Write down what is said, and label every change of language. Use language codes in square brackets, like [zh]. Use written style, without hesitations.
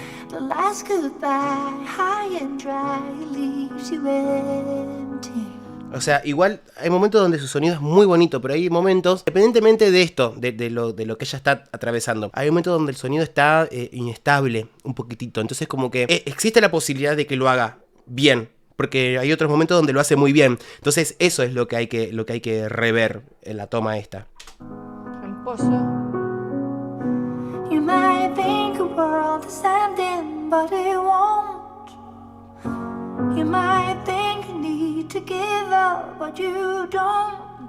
[en] The last goodbye, high and dry, leaves you empty. [es] O sea, igual hay momentos donde su sonido es muy bonito, pero hay momentos, independientemente de esto, de lo que ella está atravesando, hay momentos donde el sonido está inestable, un poquitito. Entonces como que existe la posibilidad de que lo haga bien, porque hay otros momentos donde lo hace muy bien. Entonces eso es lo que hay que rever en la toma esta. [fr] J'aime pas ça. [en] You might think the world is ending, but it won't. You might think you need to give up, but you don't.